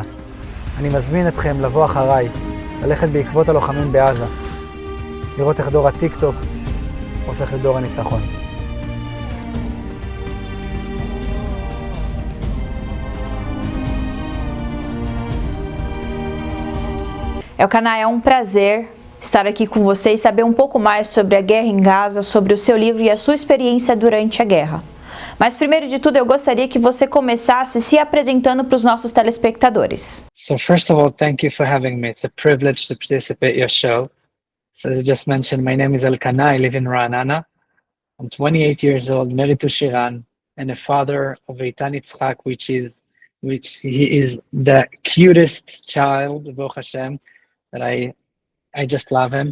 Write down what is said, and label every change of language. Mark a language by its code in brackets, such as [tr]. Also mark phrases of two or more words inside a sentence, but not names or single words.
[he] אני מזמין אתכם לבוא אחריי, ללכת בעקבות הלוחמים בעזה, לראות איך דור הטיק-טוק הופך לדור הניצחון. [pt] Elkana, é um prazer estar aqui com você e saber um pouco mais sobre a guerra em Gaza, sobre o seu livro e a sua experiência durante a guerra. Mas primeiro de tudo, eu gostaria que você começasse se apresentando para os nossos telespectadores. [en] So first of all, thank you for having me. It's a privilege to participate in your show. So as I just mentioned, my name is Elkana. I live in Ra'anana. I'm 28 years old, married to Shiran, and a father of Eitan Yitzchak, which he is the cutest child, [he] ברוך השם, [en] that I just love him.